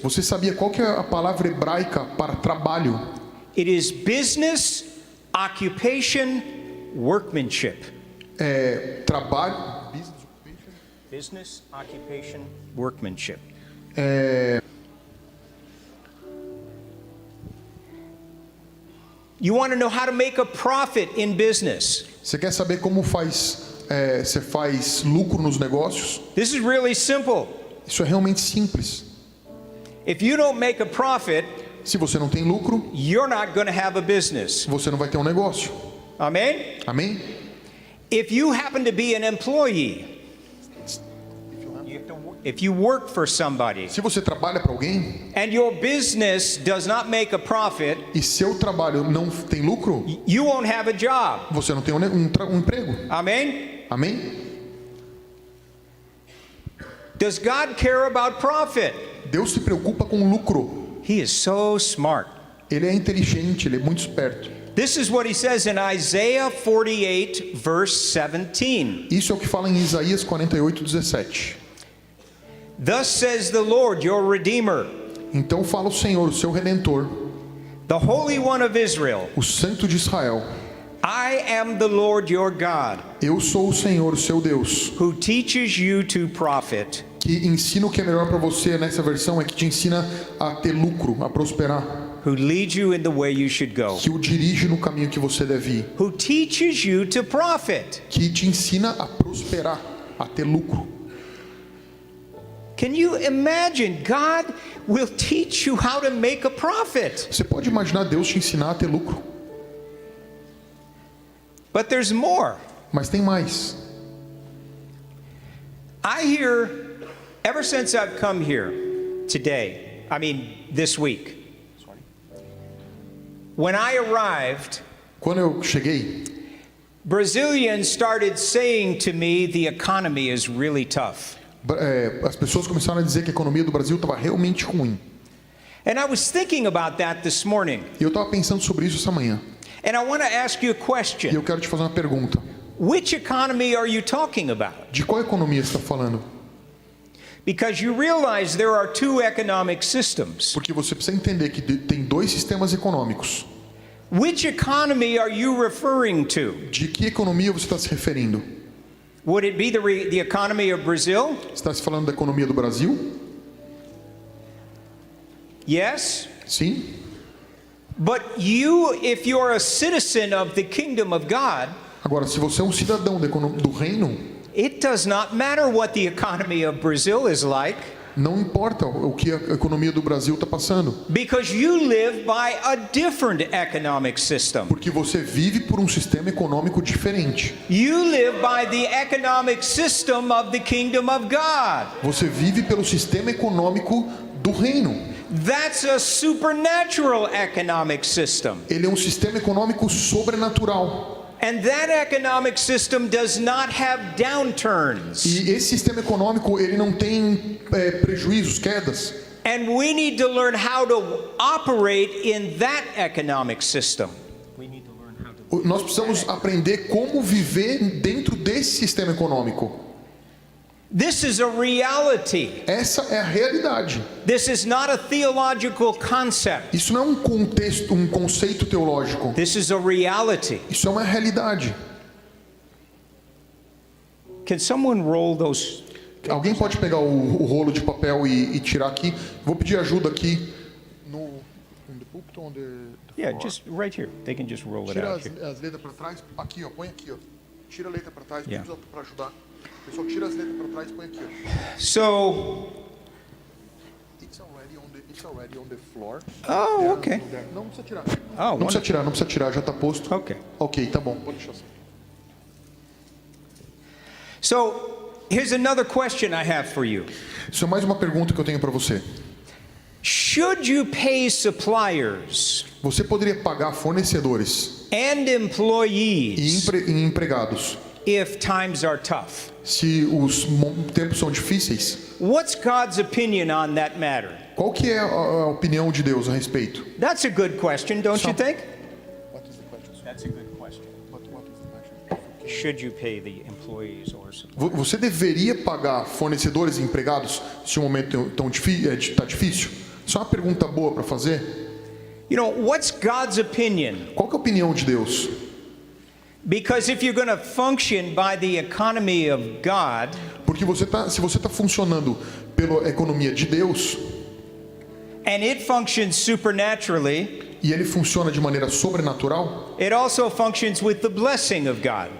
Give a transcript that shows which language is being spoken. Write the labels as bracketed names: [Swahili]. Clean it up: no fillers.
[Portuguese] Você sabia qual que é a palavra hebraica para trabalho? [English] It is business, occupation, workmanship. [Portuguese] Trabalho. [English] Business, occupation, workmanship. You want to know how to make a profit in business? [Portuguese] Você quer saber como você faz lucro nos negócios? [English] This is really simple. [Portuguese] Isso é realmente simples. [English] If you don't make a profit, [Portuguese] Se você não tem lucro, [English] you're not going to have a business. [Portuguese] você não vai ter um negócio. [English] Amen? [Portuguese] Amém? [English] If you happen to be an employee, if you work for somebody, [Portuguese] Se você trabalha para alguém [English] and your business does not make a profit, [Portuguese] e seu trabalho não tem lucro, [English] you won't have a job. [Portuguese] você não tem um emprego. [English] Amen? [Portuguese] Amém? [English] Does God care about profit? [Portuguese] Deus se preocupa com lucro. [English] He is so smart. [Portuguese] Ele é inteligente, ele é muito esperto. [English] This is what he says in Isaiah 48, verse 17. [Portuguese] Isso é o que fala em Isaías 48:17. [English] Thus says the Lord, your Redeemer, [Portuguese] Então fala o Senhor, o seu Redentor, [English] the Holy One of Israel. [Portuguese] o Santo de Israel: [English] I am the Lord your God, [Portuguese] Eu sou o Senhor, o seu Deus, [English] who teaches you to profit. [Portuguese] que ensina o que é melhor para você. Nessa versão é que te ensina a ter lucro, a prosperar, [English] Who leads you in the way you should go. [Portuguese] que o dirige no caminho que você deve ir, [English] Who teaches you to profit. [Portuguese] que te ensina a prosperar, a ter lucro. [English] Can you imagine? God will teach you how to make a profit. [Portuguese] Você pode imaginar Deus te ensinar a ter lucro, [English] But there's more. [Portuguese] mas tem mais. [English] I hear, ever since I've come here today, this week, when I arrived, [Portuguese] Quando eu cheguei, [English] Brazilians started saying to me the economy is really tough. [Portuguese] as pessoas começaram a dizer que a economia do Brasil estava realmente ruim. [English] And I was thinking about that this morning. [Portuguese] E eu estava pensando sobre isso essa manhã. [English] And I want to ask you a [Portuguese] E [English] question. [Portuguese] eu quero te fazer uma pergunta. [English] Which economy are you talking about? [Portuguese] De qual economia você está falando? [English] Because you realize there are two economic systems. [Portuguese] Porque você precisa entender que tem dois sistemas econômicos. [English] Which economy are you referring to? [Portuguese] De que economia você está se referindo? [English] Would it be the economy of Brazil? [Portuguese] Você está se falando da economia do Brasil? [English] Yes. [Portuguese] Sim. [English] But you, if you're a citizen of the kingdom of God, [Portuguese] Agora, se você é um cidadão do reino, [English] it does not matter what the economy of Brazil is like, [Portuguese] não importa o que a economia do Brasil está passando. [English] because you live by a different economic system. [Portuguese] Porque você vive por um sistema econômico diferente. [English] You live by the economic system of the kingdom of God. [Portuguese] Você vive pelo sistema econômico do reino. [English] That's a supernatural economic system. [Portuguese] Ele é um sistema econômico sobrenatural. [English] And that economic system does not have downturns. [Portuguese] E esse sistema econômico, ele não tem prejuízos, quedas. [English] And we need to learn how to operate in that economic system. [Portuguese] Nós precisamos aprender como viver dentro desse sistema econômico. [English] This is a reality. [Portuguese] Essa é a realidade. [English] This is not a theological concept. [Portuguese] Isso não é um conceito teológico. [English] This is a reality. [Portuguese] Isso é uma realidade. [English] Can someone roll those? [Portuguese] Alguém pode pegar o rolo de papel e tirar aqui? Vou pedir ajuda aqui no púlpito onde [English] Yeah, just right here. They can just roll it [Portuguese] tira [English] out here. [Portuguese] as letras para trás. Aqui, ó, põe aqui, ó. Tira a letra para trás, [English] Yeah. [Portuguese] para ajudar. Pessoal, tira as letras para trás e põe aqui, ó. [English] So, It's already on the floor. oh, okay. [Portuguese] Não precisa tirar. [English] Oh, [Portuguese] Não precisa tirar, já está posto. [English] Okay. [Portuguese] Ok, tá bom. Pode deixar assim. [English] So, here's another question I have for you. [Portuguese] Isso é mais uma pergunta que eu tenho para você. [English] Should you pay suppliers [Portuguese] Você poderia pagar fornecedores [English] and [Portuguese] e [English] employees [Portuguese] empregados [English] if times are tough? [Portuguese] se os tempos são difíceis? [English] What's God's opinion on that matter? [Portuguese] Qual que é a opinião de Deus a respeito? [English] That's a good question, don't you think? That's a good question. Should you pay the employees or suppliers? [Portuguese] Você deveria pagar fornecedores e empregados se o momento está difícil? Isso é uma pergunta boa para fazer. [English] You know, what's God's opinion? [Portuguese] Qual que é a opinião de Deus? [English] Because if you're going to function by the economy of God, [Portuguese] Porque se você está funcionando pela economia de Deus [English] and it functions supernaturally, [Portuguese] e ele funciona de maneira sobrenatural [English] it also functions with the blessing of God.